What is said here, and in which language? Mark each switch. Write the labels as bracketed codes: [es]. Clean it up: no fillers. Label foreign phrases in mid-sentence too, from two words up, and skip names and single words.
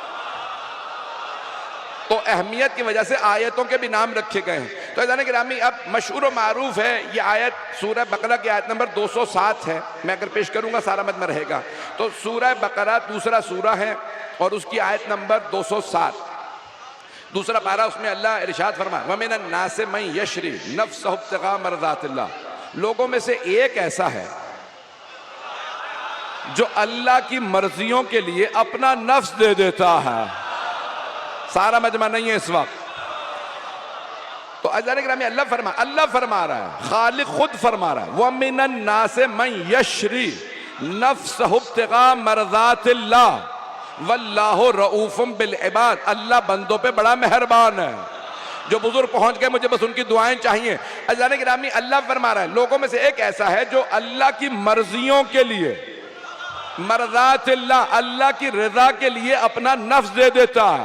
[ur] تو اہمیت کی وجہ سے آیتوں کے بھی نام رکھے گئے ہیں. تو اذان گرامی اب مشہور اور معروف ہے یہ آیت سورہ بقرہ کی آیت نمبر 207 ہے. میں اگر پیش کروں گا سارا مت میں رہے گا۔ تو سورہ بقرہ دوسرا سورہ ہے اور اس کی آیت نمبر 207، دوسرا پارہ. اس میں اللہ ارشاد فرمایا, [ar] ومن الناس من يشري نفسه ابتغاء مرضات الله. [ur] لوگوں میں سے ایک ایسا ہے جو اللہ کی مرضیوں کے لیے اپنا نفس دے دیتا ہے. سارا مجمع نہیں ہے اس وقت. تو اللہ فرما رہا ہے، خالق خود فرما رہا ہے, [ar] ومن الناس من يشري نفسه ابتغاء مرضات الله والله رءوف بالعباد. [ur] اللہ بندوں پہ بڑا مہربان ہے۔ جو بزرگ پہنچ گئے مجھے بس ان کی دعائیں چاہئیں. اذان گرامی اللہ فرما رہا ہے، لوگوں میں سے ایک ایسا ہے جو اللہ کی مرضیوں کے لیے، مرضات اللہ، اللہ کی رضا کے لیے اپنا نفس دے دیتا ہے.